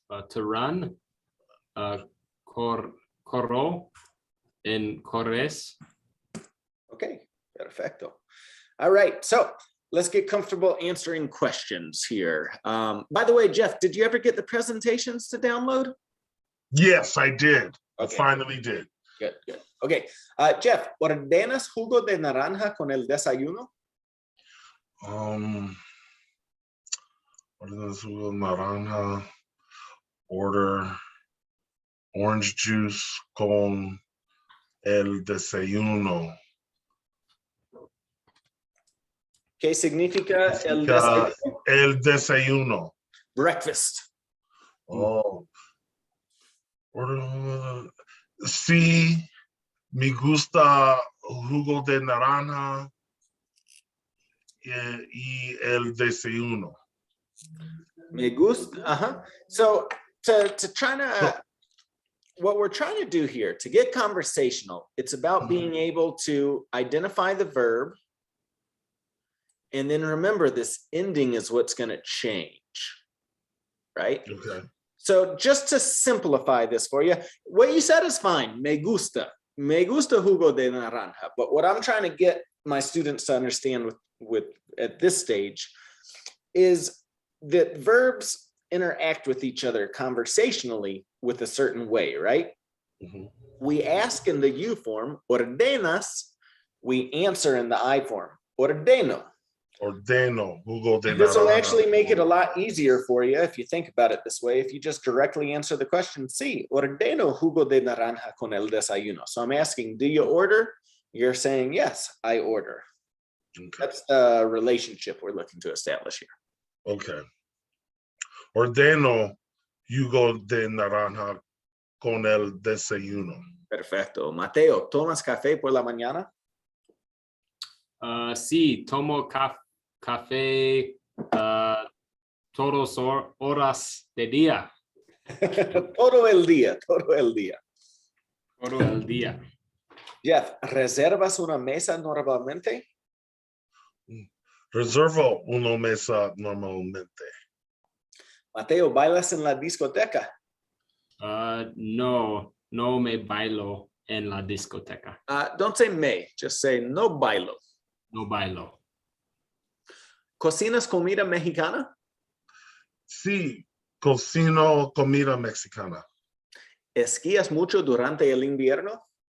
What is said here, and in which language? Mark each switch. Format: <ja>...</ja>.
<en>To run, corro, and corres. Okay,</en> <es>perfecto.</es> <en>All right, so let's get comfortable answering questions here. By the way, Jeff, did you ever get the presentations to download? Yes, I did. I Okay. finally did. Good, good.</en> <es>Okay, Jeff, ¿ordenas jugo de naranja con el desayuno?</es> <en>What is this? Naranja. Order orange juice</en> <es>con el desayuno. ¿Qué significa el desayuno? El desayuno.</es> <en>Breakfast. Oh.</en> <es>Order, sí, me gusta jugo de naranja y el desayuno. Me gusta.</es> <en>So to try to, what we're trying to do here, to get conversational, it's about being able to identify the verb. And then remember, this ending is what's going to change, right? Okay. So just to simplify this for you, what you said is fine.</en> <es>Me gusta jugo de naranja.</es> <en>But what I'm trying to get my students to understand with at this stage is that verbs interact with each other conversationally with a certain way, right? Mm-hmm. We ask in the you form, ordenas. We answer in the I form, ordeno.</en> <es>Ordeno, jugo de naranja.</es> <en>This will actually make it a lot easier for you if you think about it this way. If you just directly answer the question,</en> <es>sí, ordeno jugo de naranja con el desayuno.</es> <en>So I'm asking, do you order? You're saying, yes, I order. Okay. That's the relationship we're looking to establish here. Okay.</en> <es>Ordeno jugo de naranja con el desayuno. Perfecto. Mateo, ¿tomas café por la mañana? Sí, tomo café todos horas de día. Todo el día, todo el día. Todo el día. Jeff, ¿reservas una mesa normalmente? Reservo una mesa normalmente. Mateo, ¿bailas en la discoteca? No me bailo en la discoteca.</es> <en>Don't say me, just say</en> <es>no bailo. No bailo. ¿Cocinas comida mexicana? Sí, cocino comida mexicana. ¿Esquías mucho durante el invierno?</es>